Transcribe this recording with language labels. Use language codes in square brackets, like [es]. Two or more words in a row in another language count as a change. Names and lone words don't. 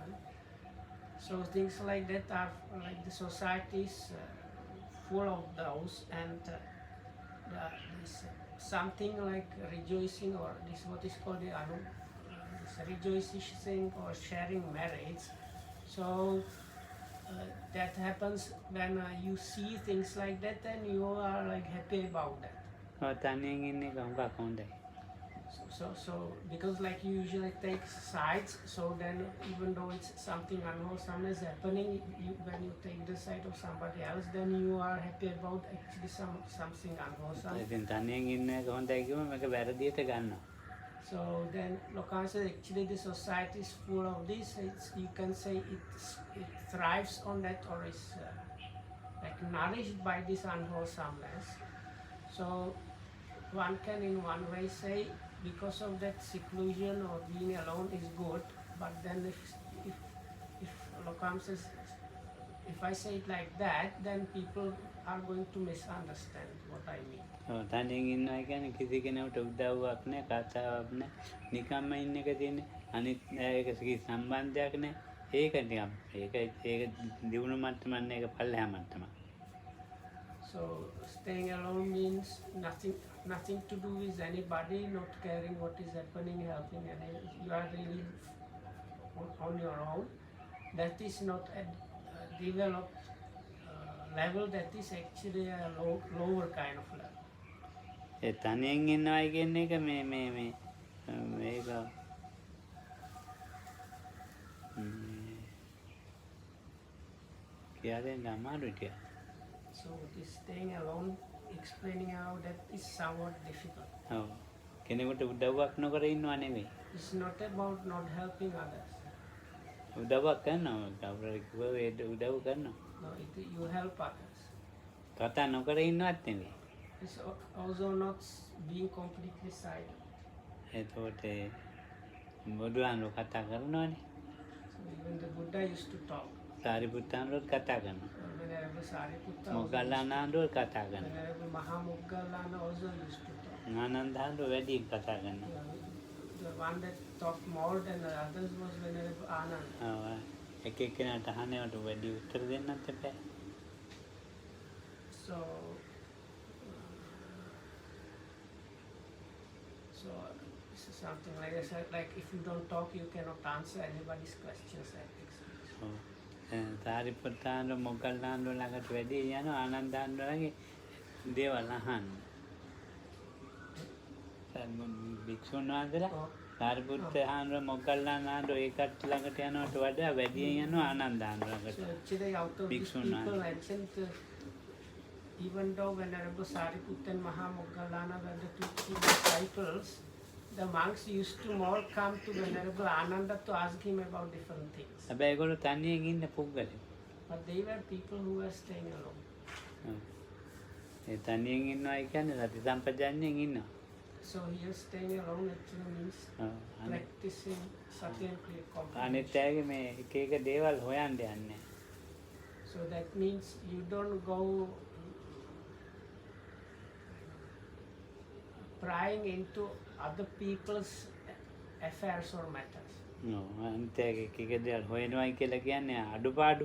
[en] So things like that are like the society is full of those, and this something like rejoicing, or this what is called this rejoicing or sharing marriage. So that happens when you see things like that and you are like happy about that. [si] තනියෙන් ඉන්න එක හුඟක් හොඳයි. [en] So because like you usually take sides, so then even though it's something unwholesome is happening, when you take the side of somebody else, then you are happy about actually something unwholesome. [si] ඉතින් තනියෙන් ඉන්න එක හොඳයි කිව්වම මේක වැරදියට ගන්නවා. [en] So then Lokan says actually the society is full of this. You can say it thrives on that, or is like nourished by this unwholesomeness. So one can in one way say because of that seclusion or being alone is good, but then if Lokan says if I say it like that, then people are going to misunderstand what I mean. [si] තනියෙන් ඉන්නවා කියන්නේ කිසි කෙනෙකුට උදව්වක් නැහැ, කතාවක් නැහැ. නිකම්ම ඉන්න එක තියෙන්නේ. අනිත් ඒක කිසි සම්බන්ධයක් නැහැ. ඒක නිකම් ඒක දිනුන මට්ටමක් නේ, ඒක පල්ලෙහා මට්ටමක්. [en] So staying alone means nothing to do with anybody, not caring what is happening, helping, and you are really on your own. That is not a developed level. That is actually a lower kind of level. [si] ඒ තනියෙන් ඉන්නවයි කියන එක මේක කියලා දෙන්න අමාරුයි ටිකක්. [en] So this staying alone, explaining how that is somewhat difficult. [si] ඔව්. කෙනෙකුට උදව්වක් නොකර ඉන්නව නෙමෙයි. [en] It's not about not helping others. [si] උදව්වක් කරනවා. කවුරු කිව්ව ඒ උදව් කරනවා. [en] No, you help others. [si] කතා නොකර ඉන්නවත් නෙමෙයි. [en] It's also not being completely silent. [si] එතකොට බුදුහාමුදුරුවෝ කතා කරනවානේ. [en] So even the Buddha used to talk. [si] සාරිපුත්තහාමුදුරුවෝ කතා කරනවා. [en] Venerable Sariputta, [si] මොග්ගල්ලාන හාමුදුරුවෝ කතා කරනවා. [en] Venerable Mahamoggallana also used to talk. [si] ආනන්දහාමුදුරුවෝ වැඩියෙන් කතා කරනවා. [en] The one that talked more than the others was Venerable Anand. [si] ඔව්. එක එක්කෙනාට අහන්නවට වැඩි උත්තර දෙන්නත් එපා. [en] So, this is something like I said, like if you don't talk, you cannot answer anybody's questions. I think. [si] ඔව්. සාරිපුත්තාන්ව මොග්ගල්ලාන්ව ළඟට වැඩි යනවා ආනන්දහාමුදුරුවෝගේ දේවල් අහන්න. භික්ෂුන් වහන්සේලා සාරිපුත්ත හාමුදුරුවෝ මොග්ගල්ලාන හාමුදුරුවෝ ඒ කට්ටිය ළඟට යනවට වඩා වැඩියෙන් යනවා ආනන්දහාමුදුරුවෝ ළඟට. [en] So actually, out of these Bhikshun people Nanda. mentioned, even though Venerable Sariputta and Mahamoggallana were the two key disciples, the monks used to more come to Venerable Ananda to ask him about different things. [si] හැබැයි ඒගොල්ලෝ තනියෙන් ඉන්න පුද්ගලයෝ. [en] But they were people who were staying alone. [si] ඔව්. ඒ තනියෙන් ඉන්නවා කියන්නේ සති සම්පජාඤ්ඤයෙන් ඉන්නවා. [en] So here staying alone actually means [si] ඔව්. [en] practicing sati and clear comprehension. [si] අනිත් අයගේ මේ එක එක දේවල් හොයන්න යන්නේ. [en] So that means you don't go prying into other people's affairs or matters. [si] ඔව්. අනිත් අයගේ එක එක දේවල් හොයනවායි කියලා කියන්නේ අඩුපාඩු.